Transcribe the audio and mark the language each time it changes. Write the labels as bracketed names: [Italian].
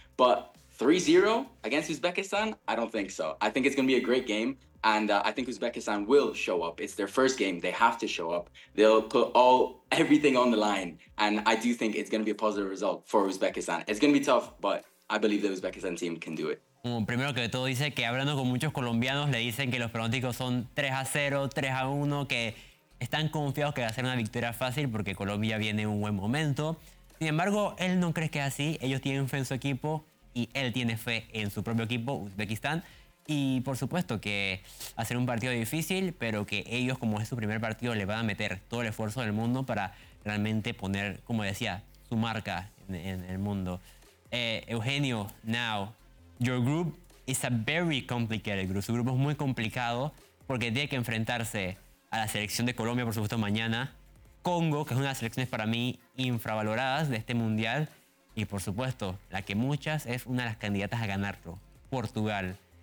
[English] But 3-0 against Uzbekistan, I don't think so. I think it's going to be a great game. And I think Uzbekistan will show up. It's their first game. They have to show up. They'll put everything on the line. And I do think it's going to be a positive result for Uzbekistan. It's going to be tough, but I believe the Uzbekistan team can do it. [Spanish] Como primero que todo, dice que hablando con muchos colombianos, le dicen que los pronósticos son 3-0, 3-1, que están confiados que va a ser una victoria fácil porque Colombia viene en un buen momento. Sin embargo, él no cree que es así. Ellos tienen fe en su equipo y él tiene fe en su propio equipo, Uzbekistán. Y por supuesto que va a ser un partido difícil, pero que ellos, como es su primer partido, le van a meter todo el esfuerzo del mundo para realmente poner, como decía, su marca en el mundo. [English] Eugenio, now, your group is a very complicated group. [Spanish] Su grupo es muy complicado porque tiene que enfrentarse a la selección de Colombia, por supuesto, mañana. Congo, que es una de las selecciones para mí infravaloradas de este mundial. Y por supuesto, la que muchas es una de las candidatas a ganarlo, Portugal.